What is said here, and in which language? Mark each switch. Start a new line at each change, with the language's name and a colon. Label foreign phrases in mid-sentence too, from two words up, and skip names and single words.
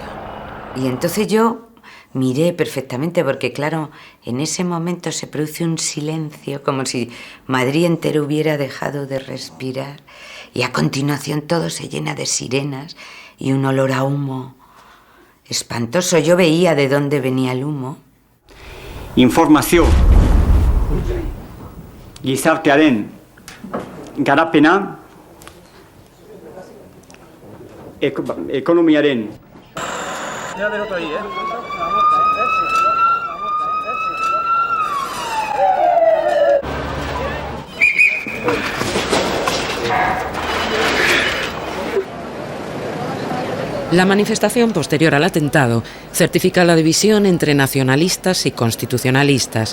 Spanish: Y entonces yo miré perfectamente porque, claro, en ese momento se produce un silencio como si Madrid entero hubiera dejado de respirar, y a continuación todo se llena de sirenas y un olor a humo espantoso. Yo veía de dónde venía el humo.
Basque: Informazio gizartearen garapena, ekonomiaren.
Spanish: La manifestación posterior al atentado certifica la división entre nacionalistas y constitucionalistas.